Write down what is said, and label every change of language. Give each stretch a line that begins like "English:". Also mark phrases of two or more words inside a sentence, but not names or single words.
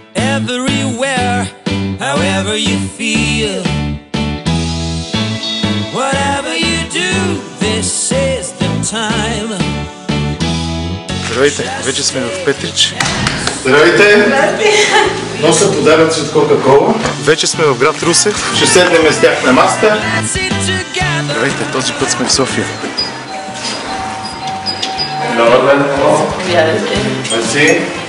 English: everywhere, however you feel. Whatever you do, this is the time.
Bulgarian: Здравейте, вече сме в Петрич. Здравейте! Нося подаръци от Кока-Кола. Вече сме в град Русе. Ще седнем с тях на масата. Здравейте, този път сме в София. Добър ден! Мерси!